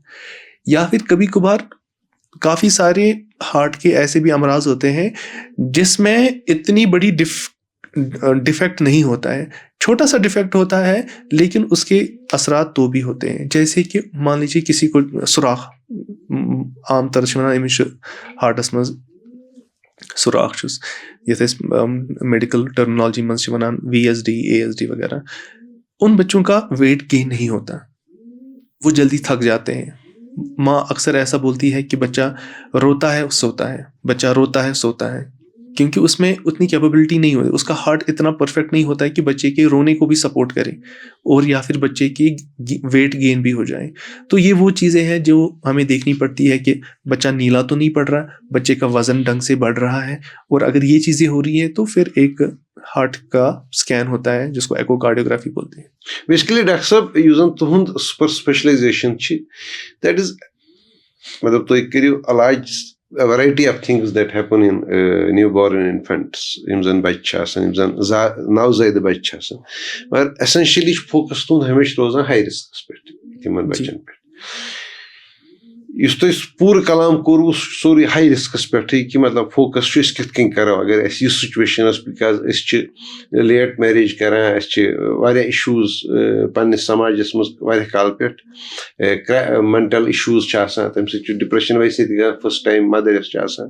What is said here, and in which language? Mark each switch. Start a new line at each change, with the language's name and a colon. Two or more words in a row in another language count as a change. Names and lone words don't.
Urdu: یا پھر کبھی کبھار کافی سارے ہارٹ کے ایسے بھی امراض ہوتے ہیں جس میں اتنی بڑی ڈیفیکٹ نہیں ہوتا ہے, چھوٹا سا ڈیفیکٹ ہوتا ہے لیکن اس کے اثرات تو بھی ہوتے ہیں. جیسے کہ مان لیجیے کسی کو سوراخ, عام طور سے
Kashmiri: أمِس چھُ ہارٹس منٛز سوراخ چھُس یَتھ أسۍ میڈیکل ٹرمنالوجی منٛز چھِ وَنان
Urdu: VSD ASD وغیرہ, ان بچوں کا
English: weight gain
Urdu: نہیں ہوتا, وہ جلدی تھک جاتے ہیں. ماں اکثر ایسا بولتی ہے کہ بچہ روتا ہے سوتا ہے, بچہ روتا ہے سوتا ہے, کیونکہ اس میں اتنی کیپیبلٹی نہیں ہوتی, اس کا ہارٹ اتنا پرفیکٹ نہیں ہوتا ہے کہ بچے کے رونے کو بھی سپورٹ کرے اور یا پھر بچے کی
English: weight gain
Urdu: بھی ہو جائے. تو یہ وہ چیزیں ہیں جو ہمیں دیکھنی پڑتی ہے کہ بچہ نیلا تو نہیں پڑ رہا, بچے کا وزن ڈھنگ سے بڑھ رہا ہے, اور اگر یہ چیزیں ہو رہی ہیں تو پھر ایک ہارٹ کا اسکین ہوتا ہے جس کو ایکو کارڈیوگرافی بولتے ہیں.
Kashmiri: بیسکلی ڈاکٹر صاحب یُس زن تُہُنٛد
English: super specialization
Kashmiri: چھِ
English: that is
Kashmiri: مطلب تُہۍ کٔرِو علاج
English: variety of things that happen in newborn infants
Kashmiri: یِم زن بچہِ چھِ آسان یِم زن نوزٲیدٕ بچہِ چھِ آسان, مگر ایسینشلی چھُ فوکس تُہُنٛد ہمیشہِ روزان
English: high risks
Kashmiri: پٮ۪ٹھ تِمن بچن پٮ۪ٹھ. یُس تۄہہِ پوٗرٕ کلام کوٚروٕ سُہ چھُ سورُے
English: high risks
Kashmiri: پٮ۪ٹھٕے کہِ مطلب فوکس چھُ أسۍ کِتھ کٔنۍ کرو اگر اَسہِ یہِ سُچویشن ٲس, بِکاز أسۍ چھِ
English: late marriage
Kashmiri: کران, اَسہِ چھِ واریاہ اِشوٗز پننِس سماجس منٛز واریاہ کالہٕ پٮ۪ٹھ,
English: mental issues
Kashmiri: چھِ آسان, تَمہِ سۭتۍ چھُ ڈِپریشن ویسے تہِ گژھان
English: first time mother
Kashmiri: یۄس چھِ آسان.